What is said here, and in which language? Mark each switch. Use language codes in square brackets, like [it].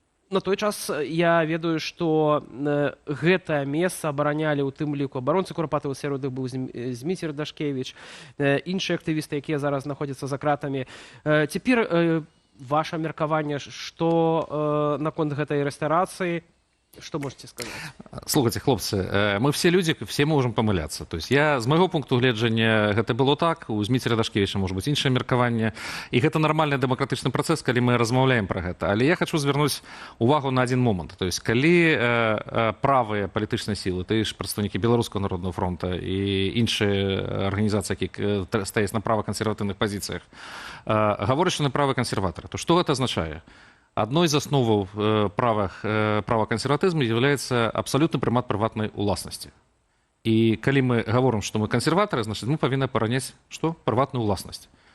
[be] На той час я ведаю, што гэтае месца абаранялі ў тым ліку абаронцы Курапатова, сярод іх быў Зміцер Дашкевіч, іншыя актывісты, якія зараз знаходзяцца за кратамі. Цяпер ваше меркаванне, што наконт гэтай рэстарацыі, что можете сказать? [ru] Слухайте, хлопцы, мы все люди, все можем помыляться. [be] То есть я, з майго пункту гледжання, гэта было так, у Зміцера Дашкевіча [ru] может быть [be] іншае меркаванне, і гэта нармальны дэмакратычны працэс, калі мы размаўляем пра гэта. Але я хочу звярнуць увагу на один момант. То есть калі правыя палітычныя сілы, ты ж прадстаўнікі Беларускага народнага фронта і іншыя арганізацыі, якія стаяць на правакансерватыўных пазіцыях, гавораць, што на правы кансерватары, то што гэта азначае? [ru] Одной из основ права консерватизма является абсолютный примат приватной уласности. И когда мы говорим, что мы консерваторы, значит, мы повинны поронять что? Приватную уласность.